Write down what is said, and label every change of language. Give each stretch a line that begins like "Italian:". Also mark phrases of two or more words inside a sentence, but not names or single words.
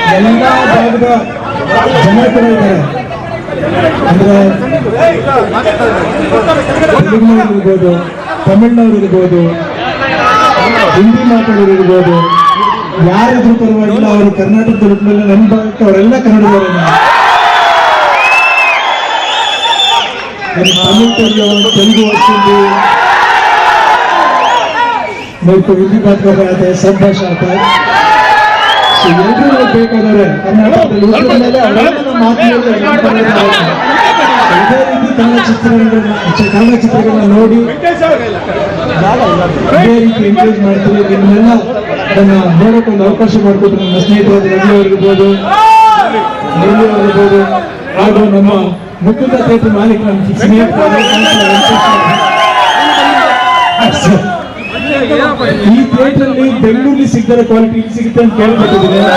Kannada: ಎಲ್ಲ ಭಾಗದ ಜನ ಕೂಡ ಇದ್ದಾರೆ. ಅಂದ್ರೆ ತೆಲುಗಿನವ್ರು ಇರ್ಬೋದು, ತಮಿಳ್ನವ್ರು ಇರ್ಬೋದು, ಹಿಂದಿ ಮಾತಾಡೋರು ಇರ್ಬೋದು, ಯಾರಿದ್ರು ಪರವಾಗಿಲ್ಲ. ಅವರು ಕರ್ನಾಟಕದ ಹುಟ್ಟಿನಲ್ಲಿ ನನ್ನ ಭಾಗಕ್ಕೆ ಅವರೆಲ್ಲ ಕನ್ನಡದವರೇ.
Hindi: तमिल तेलुगु वस्तु मेरे को हिंदी बात कर रहा था, सब भाषा आता है.
Kannada: ಬೇಕಾದರೆ ಕರ್ನಾಟಕದಲ್ಲಿ ಇದೇ ರೀತಿ ಕನ್ನಡ ಚಿತ್ರಗಳನ್ನ ನೋಡಿ ಇದೇ ರೀತಿ ಎಂಕರೇಜ್ ಮಾಡ್ತೀವಿ. ನಿಮ್ಮೆಲ್ಲ ಅದನ್ನ ನೋಡೋಕೆ ಒಂದು ಅವಕಾಶ ಮಾಡಿಕೊಟ್ರು ನಮ್ಮ ಸ್ನೇಹಿತರಾದ ರವಿ ಅವರಿರ್ಬೋದು, ಮುರಳಿ ಅವರಿರ್ಬೋದು, ಹಾಗೂ ನಮ್ಮ ಮುಕುಂದ ಥಿಯೇಟರ್ ಮಾಲೀಕ ನಮ್ಮ ಸ್ನೇಹಿತರಾದ ಈ ಥಿಯೇಟರ್ ಅಲ್ಲಿ ಬೆಂಗಳೂರಲ್ಲಿ ಸಿಗದ ಕ್ವಾಲಿಟಿ ಇಲ್ಲಿ ಸಿಗುತ್ತೆ ಅಂತ ಕೇಳ್ಬಿಟ್ಟಿದ್ದೀನಿ.